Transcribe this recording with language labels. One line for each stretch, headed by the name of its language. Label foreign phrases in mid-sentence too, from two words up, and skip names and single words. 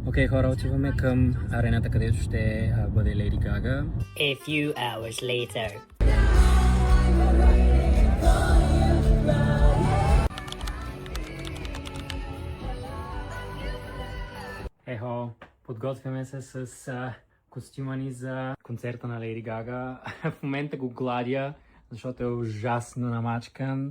Bulgarian: Окей, хора, отиваме към арената, където ще бъде Леди Гага.
English: A few hours later.
Bulgarian: Ехо, подготвяме се с костюма ни за концерта на Леди Гага. В момента го гладя, защото е ужасно намачкан.